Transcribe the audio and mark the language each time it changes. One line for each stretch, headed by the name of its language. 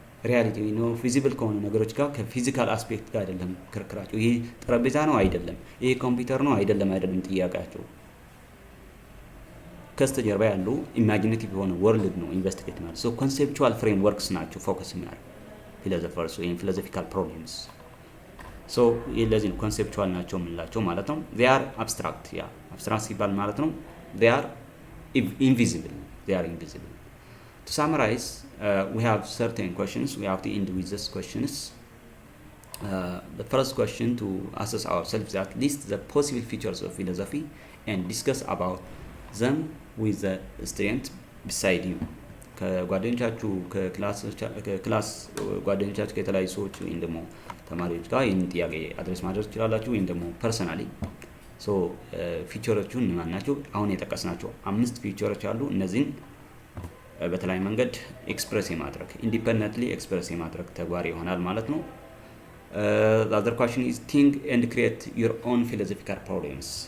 Amharic: ሪያሊቲ ነው ፊዚብል ከሆኑ ነገሮች ጋር ከፊዚካል አስፔክት ጋር አይደለም ክርክራቸው። ይሄ ጠረጴዛ ነው አይደለም፣ ይሄ ኮምፒውተር ነው አይደለም ጥያቄያቸው። ከስተጀርባ ያሉ ኢማጂኔቲቭ የሆነ ወርልድ ነው ኢንቨስቲጌት ማለት።
English: ሶ ኮንሴፕቹዋል ፍሬምወርክስ
Amharic: ናቸው ፎከስ የሚያደርጉ ፊሎሶፈርስ ወይም ፊሎሶፊካል ፕሮብሌምስ። ሶ ለዚህ ነው ኮንሴፕቹዋል ናቸው የምንላቸው ማለት ነው።
English: they are abstract abstract
Amharic: ሲባል ማለት ነው
English: they are invisible. To summarize, we have certain questions. We have to end with these questions. The first question to assess ourselves is at least the possible features of philosophy and discuss about them with the student beside you.
Amharic: ከጓደኞቻችሁ ከክላስ ጓደኞቻችሁ ከተለያዩ ሰዎች ወይም ደግሞ ተማሪዎች ጋር ይህን ጥያቄ አድሬስ ማድረግ ትችላላችሁ ወይም ደግሞ ፐርሰናሊ። ሶ ፊቸሮቹን ማን ናቸው? አሁን የጠቀስናቸው 5 ፊቸሮች አሉ። እነዚህን በተለያየ መንገድ ኤክስፕረስ የማድረግ ኢንዲፔንደንትሊ ኤክስፕረስ የማድረግ ተግባር ይሆናል ማለት ነው።
English: the other question is think and create your own philosophical problems.